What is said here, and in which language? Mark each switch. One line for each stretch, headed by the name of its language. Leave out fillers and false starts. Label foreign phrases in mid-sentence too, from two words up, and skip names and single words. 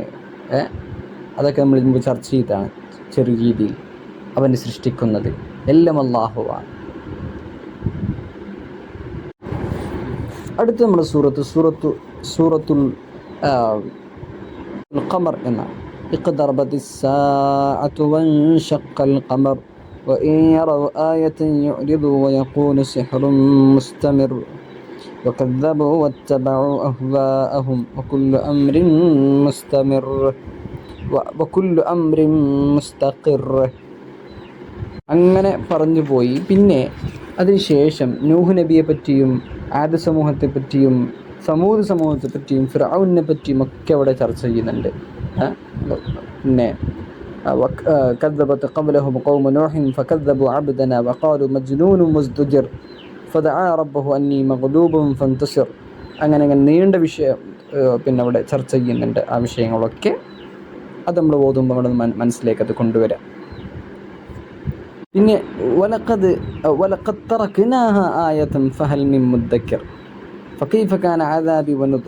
Malayalam: അതൊക്കെ നമ്മൾ മുമ്പ് ചർച്ച ചെയ്താണ്. ചെറിയ രീതിയിൽ അവന് സൃഷ്ടിക്കുന്നത് എല്ലാം അള്ളാഹുവാണ്. അടുത്ത നമ്മുടെ സൂറത്തുൽ ഖമർ എന്നാണ്.
Arabic: اقتربت الساعة وانشق القمر وإن يروا آية يعرضوا ويقولوا سحر مستمر وكذبوا واتبعوا أهواءهم وكل أمر مستقر.
Malayalam: അങ്ങനെ പറഞ്ഞു പോയി. പിന്നെ അതിനുശേഷം നൂഹ് നബിയെ പറ്റിയും ആദ് സമൂഹത്തെ പറ്റിയും സമൂദ് സമൂഹത്തെ പറ്റിയും ഫിർഔനെ പറ്റിയും ഒക്കെ അവിടെ ചർച്ച ചെയ്യുന്നുണ്ട്.
Arabic: പിന്നെ كذبت قبلهم قوم نوح فكذبوا عبدنا وقالوا مجنون مزدجر فدعا ربه أني مغلوب فانتصر.
Malayalam: അങ്ങനെ നീണ്ട വിഷയം പിന്നെ അവിടെ ചർച്ച ചെയ്യുന്നുണ്ട്. ആ വിഷയങ്ങളൊക്കെ അത് നമ്മൾ ഓതുമ്പോൾ നമ്മൾ മനസ്സിലേക്ക് അത് കൊണ്ടുവരാം.
Arabic: പിന്നെ ولقد تركناها آية فهل من مدكر فكيف كان عذابي ونذر.